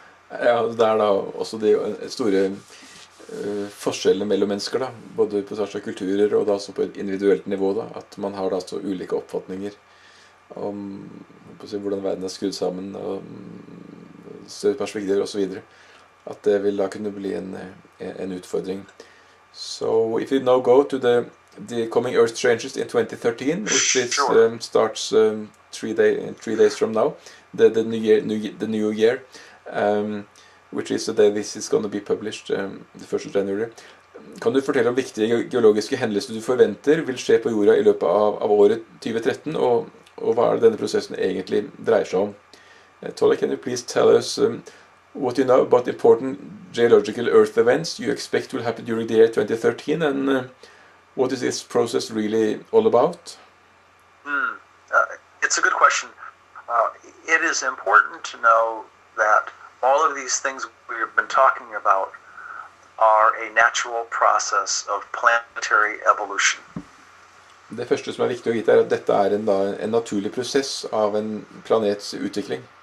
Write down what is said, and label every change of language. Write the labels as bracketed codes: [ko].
[no] Ja, det er da også de store forskjellene mellom mennesker da, både på tvers av kulturer og da også på et individuelt nivå da, at man har da så ulike oppfatninger om hvordan verden er skrudd sammen og større perspektiver og så videre, at det vil da kunne bli en utfordring. [en] So if you now go to the coming Earth changes in 2013, which starts 3 days from now, the new year, which is the day this is going to be published, the 1st of January. [no] Kan du fortelle om viktige geologiske hendelser du forventer vil skje på jorda i løpet av året 2013, og hva er det denne prosessen egentlig dreier seg om? [en] Tolec, can you please tell us what you know about important geological Earth events you expect will happen during the year 2013, and what is this process really all about? It's a good question. It is important to know that all of these things we've been talking about are a natural process of planetary evolution. [no] Det første som er viktig å vite er at dette er en naturlig prosess av en planets utvikling.